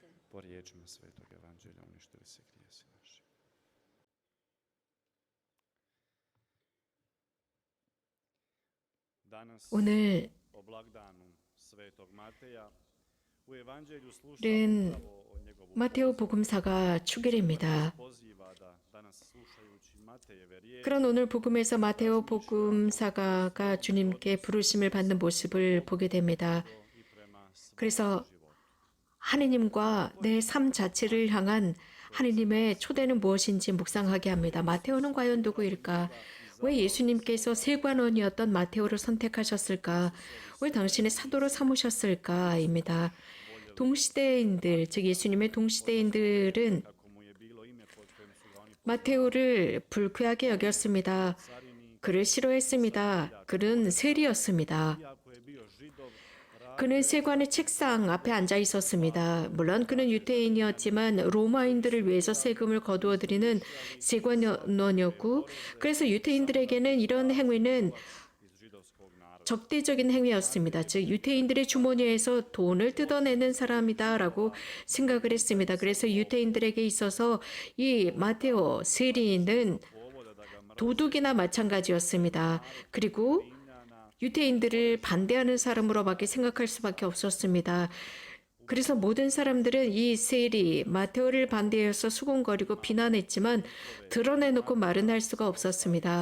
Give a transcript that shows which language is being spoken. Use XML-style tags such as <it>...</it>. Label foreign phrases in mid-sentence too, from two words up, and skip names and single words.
<hr>Po riječima Svetog Evanđelja uništili se grijesi naši. Danas</hr> <ko>오늘</ko> <hr>o blagdanu Svetog Mateja u Evanđelju</hr> <ko>는</ko> <hr>slušamo upravo o njegovu</hr> <ko>마테오 복음사가 축일입니다.</ko> <hr>poziva da danas slušajući Matejeve riječi</hr> <ko>그런 오늘 복음에서 마테오 복음사가가 주님께 부르심을 받는 모습을 보게 됩니다.</ko> <hr>i prema svom</hr> <ko>그래서</ko> <hr>životu.</hr> <ko>하느님과 내 삶 자체를 향한 하느님의 초대는 무엇인지 묵상하게 합니다. 마테오는 과연 누구일까? 왜 예수님께서 세관원이었던 마테오를 선택하셨을까? 왜 당신의 사도로 삼으셨을까?입니다. 동시대인들, 즉 예수님의 동시대인들은</ko> <hr>Kako mu je bilo ime pod kojim su ga oni</hr> <ko>마테오를 불쾌하게 여겼습니다. 그를 싫어했습니다. 그는 세리였습니다.</ko> <hr>iako je bio Židov,</hr> <ko>그는 세관의 책상 앞에 앉아 있었습니다. 물론 그는 유대인이었지만 로마인들을 위해서 세금을 거두어 드리는 세관원이었고, 그래서 유대인들에게는 이런 행위는</ko> <hr>iz židovskog naroda.</hr> <ko>적대적인 행위였습니다. 즉 유대인들의 주머니에서 돈을 뜯어내는 사람이다라고 생각을 했습니다. 그래서 유대인들에게 있어서 이 마테오 세리는</ko> <hr>Povoda da ga</hr> <ko>도둑이나 마찬가지였습니다. 그리고 유대인들을 반대하는 사람으로밖에 생각할 수밖에 없었습니다. 그래서 모든 사람들은 이 세리 마테오를 반대해서 수군거리고 비난했지만 드러내놓고 말은 할 수가 없었습니다.</ko>